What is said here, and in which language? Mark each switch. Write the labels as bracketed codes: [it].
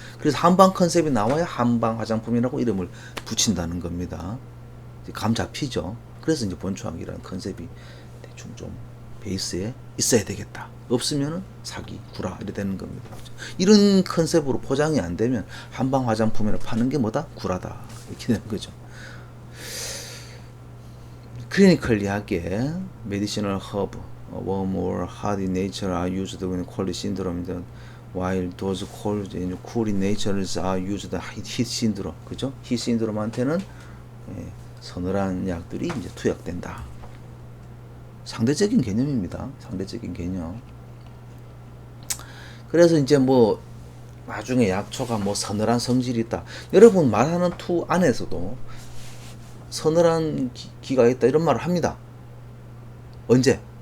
[ko] 그래서 한방 컨셉이 나와야 한방 화장품이라고 이름을 붙인다는 겁니다. 감 잡히죠. 그래서 이제 본초학이라는 컨셉이 대충 좀 베이스에 있어야 되겠다. 없으면은 사기, 구라 이래 되는 겁니다. 이런 컨셉으로 포장이 안 되면 한방 화장품이라 파는 게 뭐다? 구라다. 이렇게 되는 거죠. [en] 클리니컬리하게 medicinal herb, warm or hard in nature are used when cold syndrome, while those cold and cool in nature are used heat syndrome. [ko] 그죠? heat syndrome한테는 서늘한 약들이 이제 투약된다. 상대적인 개념입니다. 상대적인 개념. 그래서 이제 뭐 나중에 약초가 뭐 서늘한 성질이 있다. 여러분 말하는 투 안에서도 서늘한 기가 있다 이런 말을 합니다. 언제?